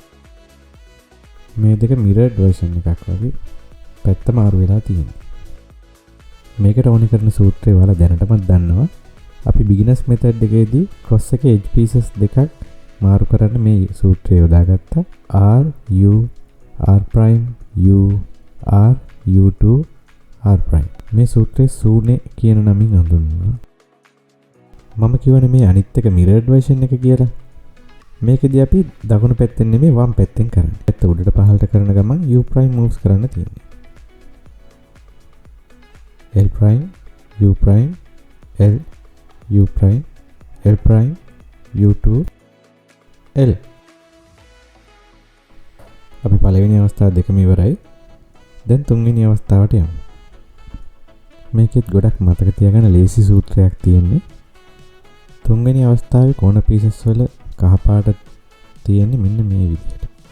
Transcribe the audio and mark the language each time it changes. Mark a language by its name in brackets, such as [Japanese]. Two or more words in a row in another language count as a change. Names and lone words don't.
[Sinhala] මේ දෙක [English] mirrored version [Sinhala] එකක් වගේ පැත්ත මාරු වෙලා තියෙනවා. මේකට ඕනි කරන සූත්‍රය ඔයාලා දැනටමත් දන්නවා. අපි [English] beginners method [Sinhala] එකේදී cross එකේ [English] edge pieces [Sinhala] දෙකක් මාරු කරන්න මේ සූත්‍රය යොදාගත්තා. [English] R U R prime U R U2 R prime. [Sinhala] මේ සූත්‍රය සූනේ කියන නමින් හඳුන්වනවා. මම කියවනේ මේ අනිත් එක [English] mirrored version [Sinhala] එක කියලා. මේකදී අපි දකුණු පැත්තෙන් නෙමෙයි වම් පැත්තෙන් කරන්නේ. පැත්ත උඩට පහළට කරන ගමන් [English] U prime moves [Sinhala] කරන්න තියෙන්නේ. [English] L prime U prime L U prime L prime U2 L. [Sinhala] අපි පළවෙනි අවස්ථාව දෙකම ඉවරයි. දැන් තුන්වෙනි අවස්ථාවට යමු. මේකෙත් ගොඩක් මතක තියාගන්න ලේසි සූත්‍රයක් තියෙන්නේ. තුන්වෙනි අවස්ථාවේ කෝණ පීසස් වල කහ පාට තියෙන්නේ මෙන්න මේ විදිහට.